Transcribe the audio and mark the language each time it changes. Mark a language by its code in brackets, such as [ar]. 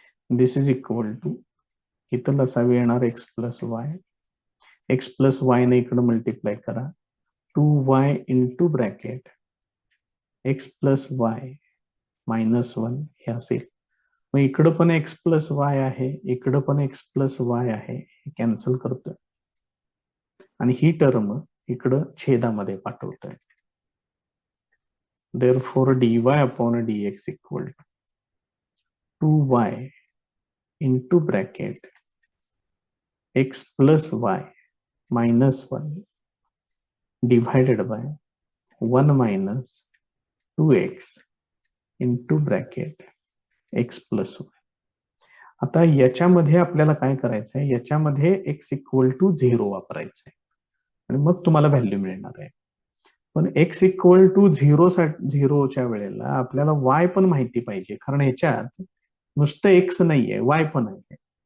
[en] this is equal to [mr] इथं लसावी येणार x plus y ने इकडे मल्टिप्लाय करा 2y into bracket x plus y minus 1 हे असेल. मग इकडं पण एक्स प्लस वाय आहे, इकडं पण एक्स प्लस वाय आहे. हे कॅन्सल करतोय आणि ही टर्म इकडं छेदामध्ये पाठवतोय. [en] Therefore dy/dx equal to 2y into bracket x plus y minus 1 divided by 1 minus 2x into bracket x plus y. [mr] आता याच्यामध्ये आपल्याला काय करायचं आहे, याच्यामध्ये x इक्वल टू 0 वापरायचं आहे आणि मग तुम्हाला व्हॅल्यू मिळणार आहे. पण x इक्वल टू 0च्या वेळेला आपल्याला y पण माहिती पाहिजे, कारण ह्याच्यात नुसतं x नाहीये, y पण आहे.